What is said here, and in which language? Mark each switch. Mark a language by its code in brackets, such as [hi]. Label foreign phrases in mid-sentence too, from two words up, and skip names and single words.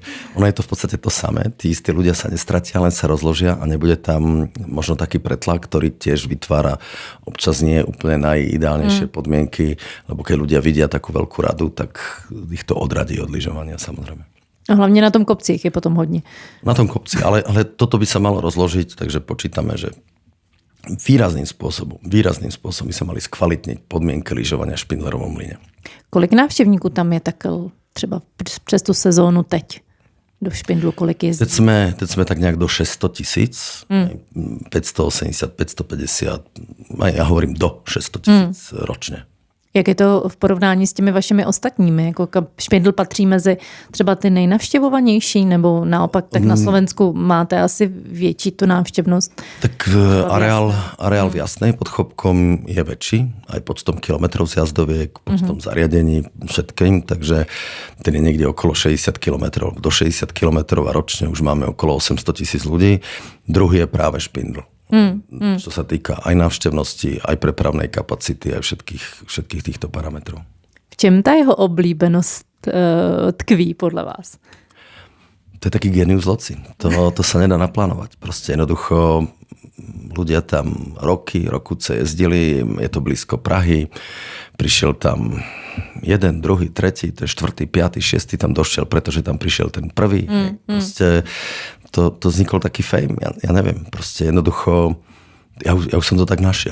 [sk] Ono je to v podstate to samé. Tí istí ľudia sa nestratia, len sa rozložia a nebude tam možno taký pretlak, ktorý tiež vytvára občas nie úplne najideálnejšie podmienky, lebo keď ľudia vidia takú veľkú radu, tak ich to odradí od lyžovania, samozrejme. A hlavne na tom kopci ich je potom hodne. Na tom kopci, ale toto by sa malo rozložiť, takže počítame, že výrazným spôsobom by sa mali skvalitniť podmienky lyžovania v Špindlerovom mlyne. [cs] Kolik návštěvníků tam je tak třeba přes tu sezónu teď do Špindlu, kolik jezdí? [sk] Teď sme tak nejak do 600 000, 580, 550, ja hovorím do 600 000 ročne. [cs] Jak je to v porovnání s těmi vašimi ostatními? Jako Špindl patří mezi třeba ty nejnavštěvovanější, nebo naopak tak na Slovensku máte asi větší tu návštěvnost? [sk] Tak areál v Jasnej pod Chopkom je väčší, aj počtom kilometrov zjazdoviek, počtom zariadení, všetkým, takže ten je niekde okolo 60 kilometrov. Do 60 kilometrov a ročne už máme okolo 800 000 ľudí. Druhý je práve Špindl. Čo sa týka aj návštevnosti, aj prepravnej kapacity, aj všetkých týchto parametrov. [cs] V čem ta jeho oblíbenost tkví podle vás? [sk] To je taký [la] genius loci. [sk] To sa nedá naplánovať. Proste jednoducho ľudia tam rokuce jezdili, je to blízko Prahy, prišiel tam 1, 2, 3, to je 4, 5, 6 tam došiel, pretože tam prišiel ten prvý. Proste to vznikol taký fame, ja neviem, proste jednoducho, ja už som to tak našiel.